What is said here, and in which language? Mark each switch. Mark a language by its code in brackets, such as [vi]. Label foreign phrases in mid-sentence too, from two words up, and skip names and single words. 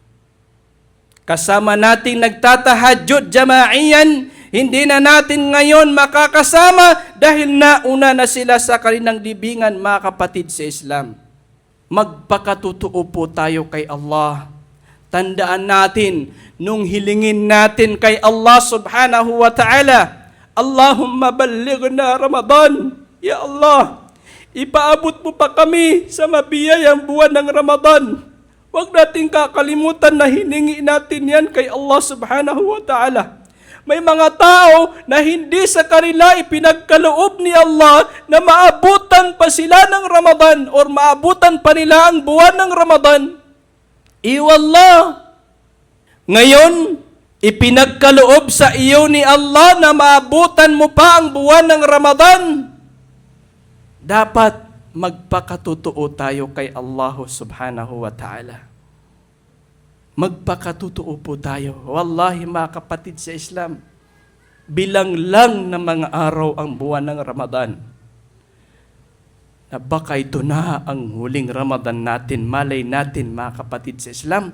[tl] Kasama natin nagtatahajjud jamaiyan, hindi na natin ngayon makakasama dahil nauna na sila sa kanilang libingan, mga kapatid sa Islam. Magpakatotoo po tayo kay Allah. Tandaan natin, nung hilingin natin kay Allah [ar] سبحانه وتعالى, اللهم بلغنا رمضان. [tl] Ya Allah, ipaabot mo pa kami sa mabiyayang buwan ng Ramadan. Huwag nating kakalimutan na hiningi natin yan kay Allah [ar] سبحانه وتعالى. [tl] May mga tao na hindi sa kanila ipinagkaloob ni Allah na maabutan pa sila ng Ramadan or maabutan pa nila ang buwan ng Ramadan. Iwallah. Ngayon, ipinagkaloob sa iyo ni Allah na maabutan mo pa ang buwan ng Ramadan. Dapat magpakatotoo tayo kay Allah [ar] سبحانه وتعالى. [tl] Magpakatotoo po tayo. Wallahi mga kapatid sa Islam, bilang lang na mga araw ang buwan ng Ramadan. Na baka ito na ang huling Ramadan natin, malay natin mga kapatid sa Islam.